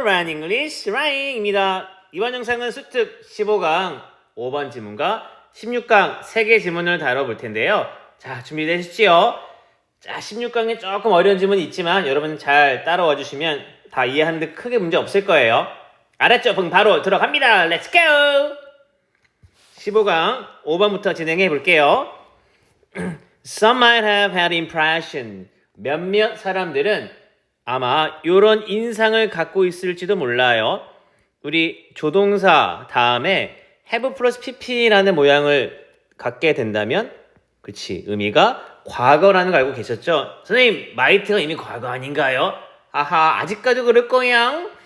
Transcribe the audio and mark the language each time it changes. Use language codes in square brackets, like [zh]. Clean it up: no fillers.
[ko] Ryan English Ryan입니다. 이번 영상은 수특 15강 5번 지문과 16강 3개 지문을 다뤄볼 텐데요. 자, 준비되셨지요? 자, 16강에 조금 어려운 지문이 있지만 여러분 잘 따라와 주시면 다 이해하는데 크게 문제 없을 거예요. 알았죠? 그럼 바로 들어갑니다. [en] Let's go! [ko] 15강 5번부터 진행해 볼게요. [en] Some might have had impression. [ko] 몇몇 사람들은 아마 이런 인상을 갖고 있을지도 몰라요. 우리 조동사 다음에 have 플러스 pp라는 모양을 갖게 된다면 그치, 의미가 과거라는 거 알고 계셨죠? 선생님, might가 이미 과거 아닌가요? 아하, 아직까지 그럴 거야.